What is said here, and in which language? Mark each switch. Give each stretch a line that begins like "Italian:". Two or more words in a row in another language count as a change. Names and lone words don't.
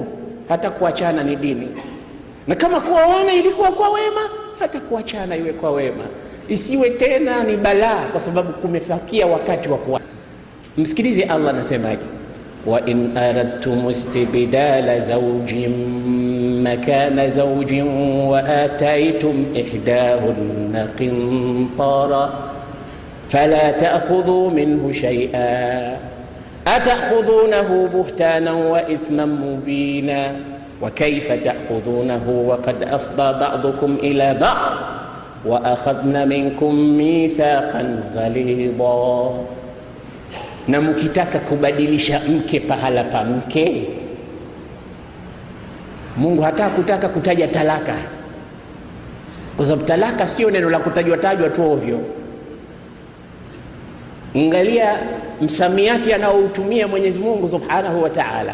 Swahili: Hata kuachana ni dini. Na kama kuoana ilikuwa kwa wema, hata kuachana iwe kwa wema. Isiwe tena ni balaa kwa sababu kumefikia wakati wa kuachana. Msikilize Allah anasemaje,
Arabic: وإن أردتم استبدال زوج مكان زوج وآتيتم إحداهن قنطارا فلا تأخذوا منه شيئا أتأخذونه بهتانا وإثما مبينا وكيف تأخذونه وقد أفضى بعضكم إلى بعض وأخذنا منكم ميثاقا غليظا.
Swahili: Na mkitaka kubadilisha mke pahala pa mke, Mungu hataka kutaka kutaja talaka, kwa sababu talaka sio neno la kutajwa tajwa tu ovyo. Angalia msamiati anaoutumia Mwenyezi Mungu
Arabic: سبحانه وتعالى.